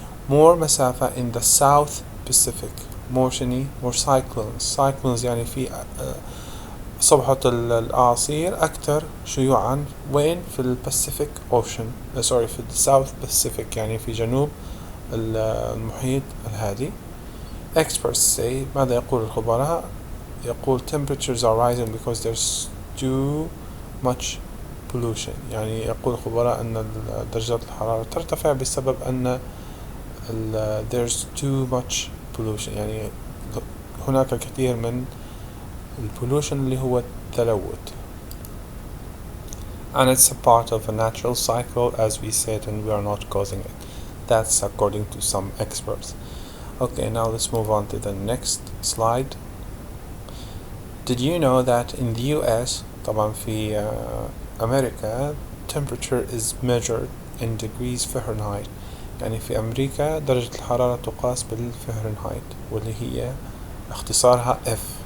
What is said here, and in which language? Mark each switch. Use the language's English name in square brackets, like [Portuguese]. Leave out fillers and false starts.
[English] more مسافة in the South Pacific. more [Arabic] شني؟ [English] more cyclones [Arabic] يعني في صبحة الأعاصير أكثر شيوعا وين؟ في الباسيفيك أوشن، في الساوث باسيفيك يعني في جنوب المحيط الهادي. [English] experts say. [Arabic] ماذا يقول الخبراء؟ يقول [English] temperatures are rising because there's too much pollution. [Arabic] يعني يقول الخبراء أن درجات الحرارة ترتفع بسبب أن [English] there's too much pollution، [Arabic] يعني هناك الكثير من البولوشن اللي هو التلوث. [English] and it's a part of a natural cycle as we said, and we are not causing it. That's according to some experts. Okay, now let's move on to the next slide. Did you know that in the US [Arabic] طبعا في أمريكا [English] temperature is measured in degrees Fahrenheit، [Arabic] يعني في أمريكا درجة الحرارة تقاس بالفahrenheit واللي هي اختصارها F.